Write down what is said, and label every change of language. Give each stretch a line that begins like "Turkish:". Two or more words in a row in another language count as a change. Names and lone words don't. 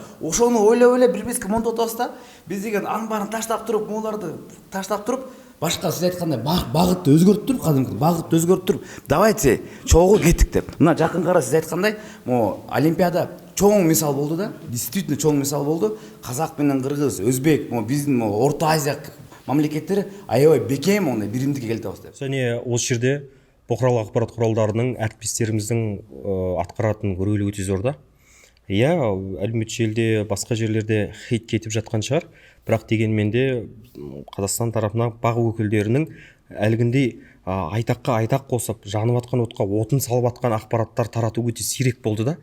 Kyrgyz: Ошону ойлоп эле билбес ким монтоп атабыз да. Биз деген анын баарын таштап туруп, могуларды таштап туруп, башка сиз айткандай багытты өзгөртүп, кадимки багытты өзгөртүп, давайте чогуу кеттик деп. Мына жакынкара сиз айткандай, могу Олимпиада чоң мисал болду да, действительно чоң мисал болду. Казак менен кыргыз, өзбек, могу биздин Орто Азия мамлекеттери аябай бекем ондай биримдикке келип атабыз деп.
Kazakh: Және осы жерде бұқаралық ақпарат құралдарының әріптестеріміздің атқаратын рөлі өте зор да. Иә, әлеуметтік желіде басқа жерлерде хейт кетіп жатқан шығар, бірақ дегенмен де Қазақстан тарапынан бақ өкілдерінің әлгіндей айтаққа айтақ қосып, жанып атқан отқа отын салып атқан ақпараттар тарату өте сирек болды да.